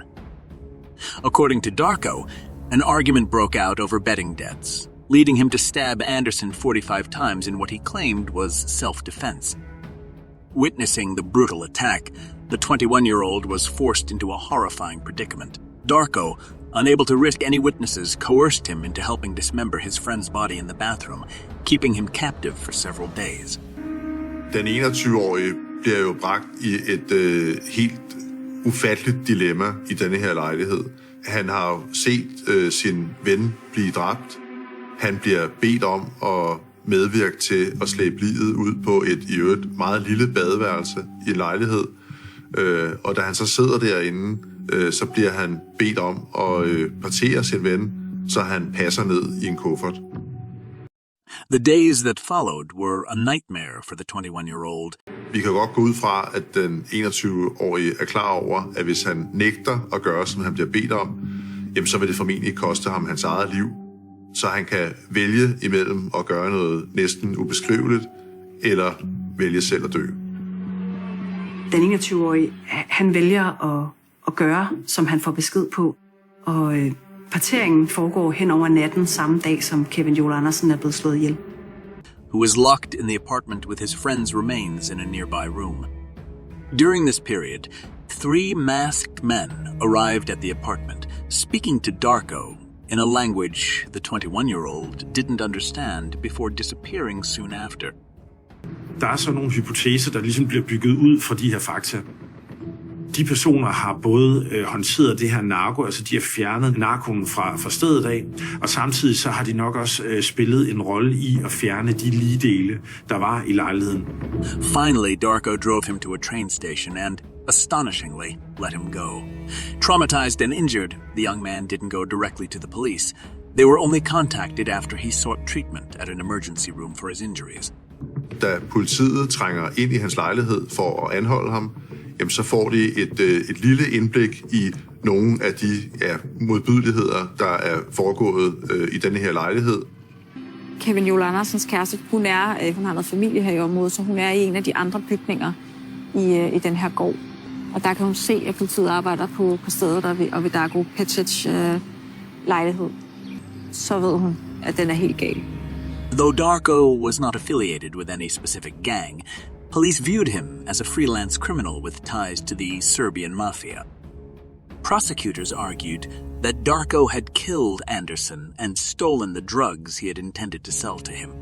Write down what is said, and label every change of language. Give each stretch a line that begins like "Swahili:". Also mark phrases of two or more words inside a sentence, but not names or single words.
English: According to Darko, an argument broke out over betting debts, leading him to stab Anderson 45 times in what he claimed was self-defense. Witnessing the brutal attack, the 21-year-old was forced into a horrifying predicament. Darko, unable to risk any witnesses, coerced him into helping dismember his friend's body in the bathroom, keeping him captive for several days.
Danish: Den 21-årige bliver jo bragt i et helt ufatteligt dilemma i denne her lejlighed. Han har jo set sin ven blive dræbt. Han bliver bedt om at medvirke til at slæbe livet ud på et i øvrigt meget lille badeværelse i en lejlighed. Og da han så sidder derinde, så bliver han bedt om at partere sin ven, så han passer ned i en kuffert.
English: The days that followed were a nightmare for the 21-year-old.
Danish: Vi kan godt gå ud fra, at den 21-årige er klar over, at hvis han nægter at gøre, som han bliver bedt om, jamen så vil det formentlig koste ham hans eget liv. Så han kan vælge imellem at gøre noget næsten ubeskriveligt, eller vælge selv at dø. Den 21-årige, han vælger at gøre, som han får besked på. Og parteringen foregår hen over natten samme dag, som Kevin Joel Andersen er blevet slået ihjel.
English: Who was locked in the apartment with his friend's remains in a nearby room. During this period, 3 masked men arrived at the apartment, speaking to Darko in a language the 21-year-old didn't understand before disappearing soon after.
Danish: Der er så nogle hypoteser, der ligesom bliver bygget ud fra de her fakta. De personer har både håndteret det her narko, altså de har fjernet narkoen fra stedet af, og samtidig så har de nok også spillet en rolle i at fjerne de ligedele, der var i lejligheden.
English: Finally, Darko drove him to a train station and, astonishingly, let him go. Traumatized and injured, the young man didn't go directly to the police. They were only contacted after he sought treatment at an emergency room for his injuries.
Danish: Da politiet trænger ind i hans lejlighed for at anholde ham, jamen så får de et lille indblik i nogle af de modbydeligheder, der er foregået i denne her lejlighed. Kevin Joel Andersens kæreste, hun har noget familie her i området, så hun er i en af de andre bygninger i den her gård. Og der kan hun se, at politiet arbejder på stedet og ved Darko Petchets lejlighed. Så ved hun, at den er helt gal.
English: Though Darko was not affiliated with any specific gang, police viewed him as a freelance criminal with ties to the Serbian mafia. Prosecutors argued that Darko had killed Anderson and stolen the drugs he had intended to sell to him.